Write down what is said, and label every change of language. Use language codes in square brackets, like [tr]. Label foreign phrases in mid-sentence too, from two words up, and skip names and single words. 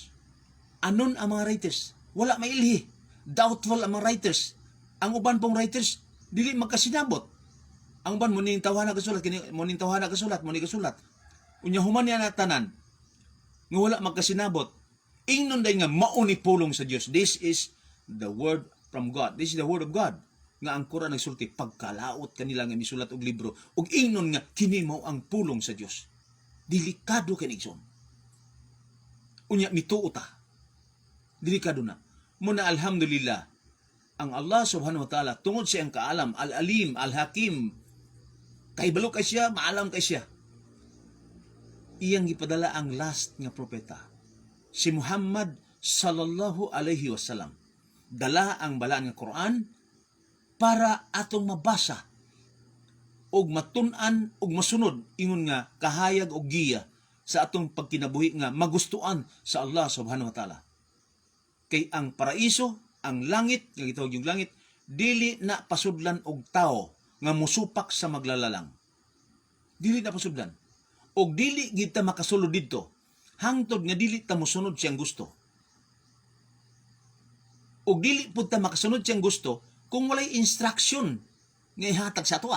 [ceb] Anon ang mga writers. Wala may ilhi. Doubtful ang mga writers. Ang uban pong writers dili magkasinabot. Ang uban mo ning tawhana kasulat, mo ning tawhana kasulat, mo ning kasulat. Unya human niya na tanan nga wala magkasinabot. Ingnon day nga mao ni pulong sa Dios. [en] This is the word from God. This is the word of God. [ceb] Nga ang Quran nagsulti pagkalaot kanila nga misulat og libro ug ingnon nga kini mao ang pulong sa Dios. Delikado kini igsoon. Unya mituo ta. Delikado na. Muna alhamdulillah ang [ar] الله سبحانه وتعالى [ceb] tungod sa iyang kaalam, [ar] العليم، الحكيم, [ceb] kahibalo kay siya, maalam kay siya. Iyang gipadala ang last nga propeta, si Muhammad [ar] صلى الله عليه وسلم. [ceb] Dala ang balaan nga Quran para atong mabasa og matun-an og masunod ingon nga kahayag og giya sa atong pagkinabuhi nga magustuan sa [ar] الله سبحانه وتعالى. [ceb] Kay ang paraiso, ang langit, nga gitawag yung langit, dili na pasudlan og tao nga musupak sa maglalalang. Dili na pasudlan. Og dili gid ta makasulod didto hangtod nga dili ta mosunod siyang gusto. Og dili pud ta makasunod siyang gusto kung walay instruction nga ihatag sa ato.